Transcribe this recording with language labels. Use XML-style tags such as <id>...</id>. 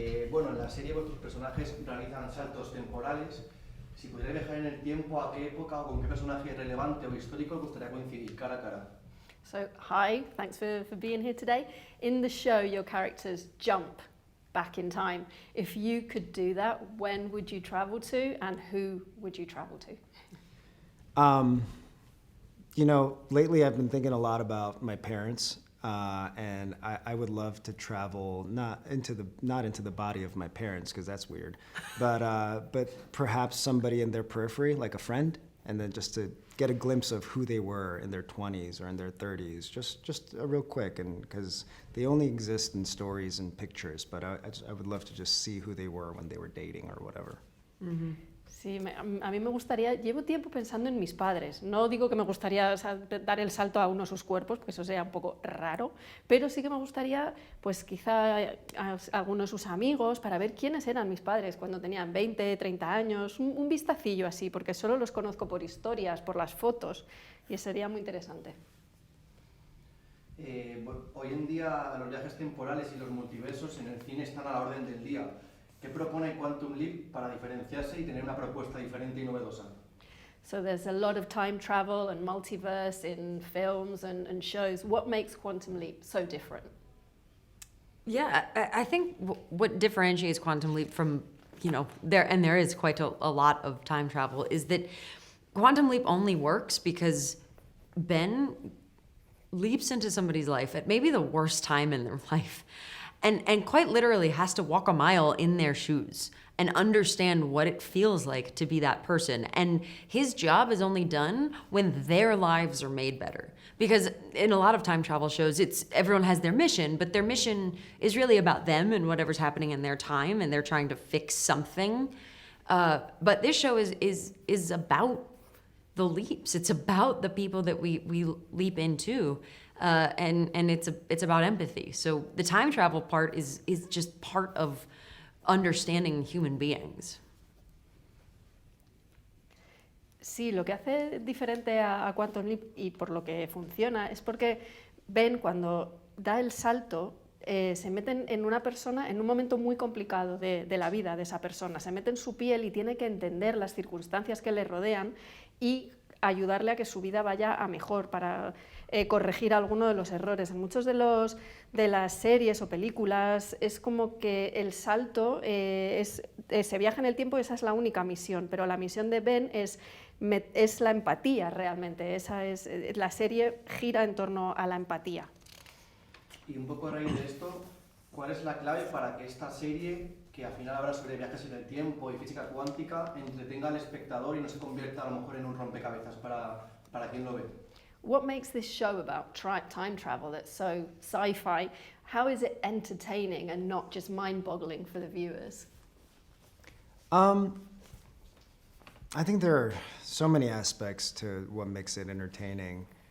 <es>Bueno, en la serie vuestros personajes realizan saltos temporales. Si pudierais viajar en el tiempo, ¿a qué época o con qué personaje relevante o histórico os gustaría coincidir cara a cara?</es> <en>So, hi, thanks for being here today. In the show, your characters jump back in time. If you could do that, when would you travel to and who would you travel to? You know, lately I've been thinking a lot about my parents, and I would love to travel not into the body of my parents, because that's weird, but perhaps somebody in their periphery, like a friend, and then just to get a glimpse of who they were in their 20s or in their 30s, just real quick, and because they only exist in stories and pictures, but I would love to just see who they were when they were dating or whatever. Mm-hmm.</en> <es>Sí, a mí me gustaría, llevo tiempo pensando en mis padres, no digo que me gustaría, o sea, dar el salto a uno de sus cuerpos, porque eso sería un poco raro, pero sí que me gustaría, pues quizá a alguno de sus amigos, para ver quiénes eran mis padres cuando tenían 20, 30 años, un vistacillo así, porque solo los conozco por historias, por las fotos, y sería muy interesante. Hoy en día los viajes temporales y los multiversos en el cine están a la orden del día. ¿Qué propone Quantum Leap para diferenciarse y tener una propuesta diferente y novedosa?</es> <en>So there's a lot of time travel and multiverse in films and shows. What makes Quantum Leap so different? Yeah, I think what differentiates Quantum Leap from, you know, there is quite a lot of time travel, is that Quantum Leap only works because Ben leaps into somebody's life at maybe the worst time in their life. And quite literally has to walk a mile in their shoes and understand what it feels like to be that person. And his job is only done when their lives are made better. Because in a lot of time travel shows, everyone has their mission, but their mission is really about them and whatever's happening in their time, and they're trying to fix something. But this show is about the leaps. It's about the people that we leap into. And it's about empathy. So the time travel part is just part of understanding human beings.</en> <es>Sí, lo que hace diferente a Quantum Leap y por lo que funciona es porque Ben, cuando da el salto, se meten en una persona en un momento muy complicado de la vida de esa persona. Se mete en su piel y tiene que entender las circunstancias que le rodean y ayudarle a que su vida vaya a mejor, para corregir alguno de los errores. En muchos de las series o películas es como que el salto se viaja en el tiempo y esa es la única misión, pero la misión de Ben es la empatía realmente. La serie gira en torno a la empatía. Y un poco a raíz de esto, ¿cuál es la clave para que esta serie, que al final habla sobre viajes en el tiempo y física cuántica, entretenga al espectador y no se convierta a lo mejor en un rompecabezas para quien lo ve?</es> <en>What makes this show about time travel that's so sci-fi? How is it entertaining and not just mind-boggling for the viewers? I think there are so many aspects to what makes it entertaining.</en>